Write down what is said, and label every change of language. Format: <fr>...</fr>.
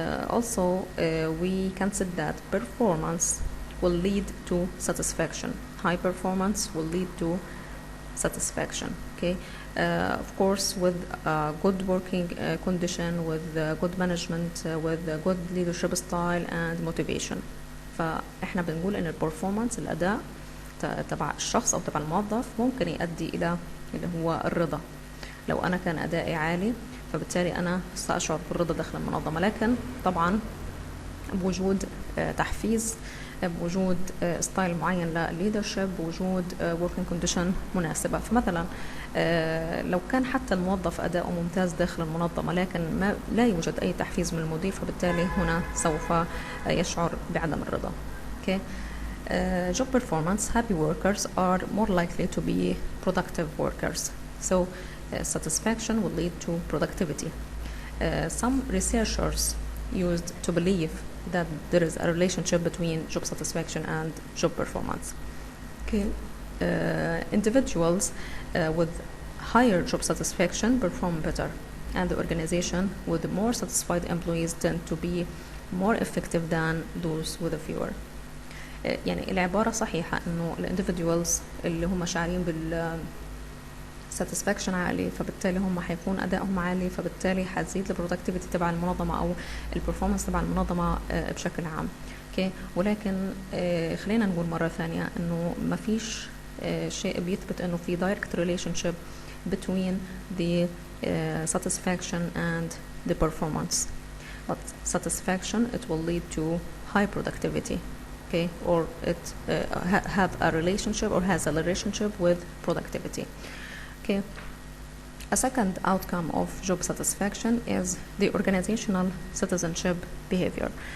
<en>Also, we can say that performance will lead to satisfaction. High performance will lead to satisfaction. Okay. Of course, with good working condition, with good management, with good leadership style and motivation.</en> <ar>فإحنا بنقول إن البرفورمانس الأداء تبع الشخص أو تبع الموظف ممكن يؤدي إلى اللي هو الرضا. لو أنا كان أدائي عالي فبالتالي أنا سأشعر بالرضا داخل المنظمة، لكن طبعا بوجود تحفيز، بوجود ستايل معين للليدرشيب، بوجود working condition مناسبة. فمثلا لو كان حتى الموظف أداؤه ممتاز داخل المنظمة لكن لا يوجد أي تحفيز من المدير، فبالتالي هنا سوف يشعر بعدم الرضا.</ar> <en>Okay. Job performance, happy workers are more likely to be productive workers. So satisfaction will lead to productivity. Some researchers used to believe that there is a relationship between job satisfaction and job performance. Okay. Individuals with higher job satisfaction perform better, and the organization with more satisfied employees tend to be more effective than those with a fewer.</en> <ar>يعني العبارة صحيحة إنه individuals اللي هم شعارين بال satisfaction عالي، فبالتالي هم حيكون أدائهم عالي، فبالتالي حتزيد البرودكتيفيتي تبع المنظمة أو البرفورمانس تبع المنظمة بشكل عام. okay. ولكن خلينا نقول مرة ثانية إنه ما فيش شيء بيثبت إنه في</ar> <en>direct relationship between the satisfaction and the performance. But satisfaction, it will lead to high productivity. Okay, or it have a relationship or has a relationship with productivity. Okay. A second outcome of job satisfaction is the organizational citizenship behavior.</en>